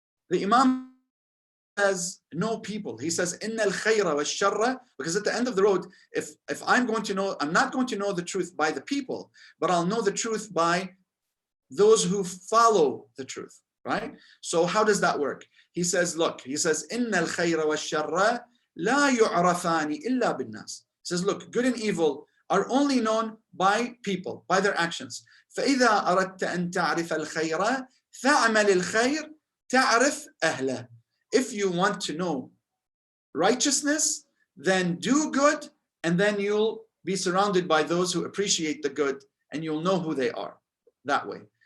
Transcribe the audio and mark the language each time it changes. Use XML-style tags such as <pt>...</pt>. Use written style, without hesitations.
<en>The Imam says, no people. He says,</en> <ar>إِنَّ الْخَيْرَ وَالشَّرَّ,</ar> <en>because at the end of the road, if I'm not going to know the truth by the people, but I'll know the truth by those who follow the truth, right? So how does that work? He says, look, he says,</en> <ar>إِنَّ الْخَيْرَ وَالشَّرَّ لَا يُعْرَفَانِ إِلَّا بِالنَّاسِ.</ar> <en>He says, look, good and evil are only known by people, by their actions.</en> <ar>فَإِذَا أَرَدْتَ أَن تَعْرِفَ الْخَيْرَ فَاعْمَلِ الْخَيْرَ تَعْرِفْ أَهْلَهِ.</ar> <en>If you want to know righteousness, then do good, and then you'll be surrounded by those who appreciate the good, and you'll know who they are that way.</en>